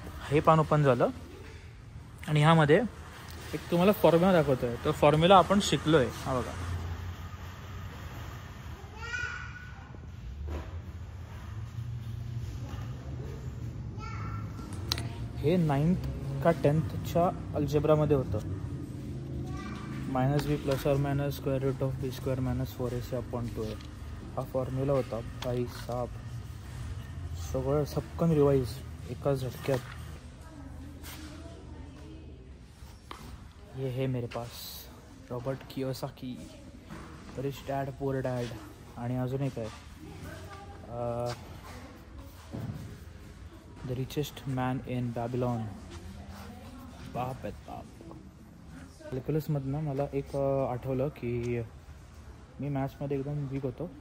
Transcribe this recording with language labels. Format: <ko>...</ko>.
<mr>हे पान ओपन झालं आणि ह्यामध्ये एक तुम्हाला फॉर्म्युला दाखवतोय. तो फॉर्म्युला आपण शिकलोय. हा बघा, हे 9th का 10thच्या अल्जेब्रामध्ये होतं. -b + or - (b² - 4ac/2a) हा फॉर्म्युला होता. भाई साहब, सगळं सबकन रिवाइज एका झटक्यात.</mr> <hi>ये है मेरे पास Robert Kiyosaki, rich dad poor dad.</hi> <mr>आणि अजून एक आहे the richest man in Babylon. बाप आहेत बाप. कॅल्क्युलसमधनं मला एक आठवलं की मी मॅथ्समध्ये एकदम वीक होतो.</mr>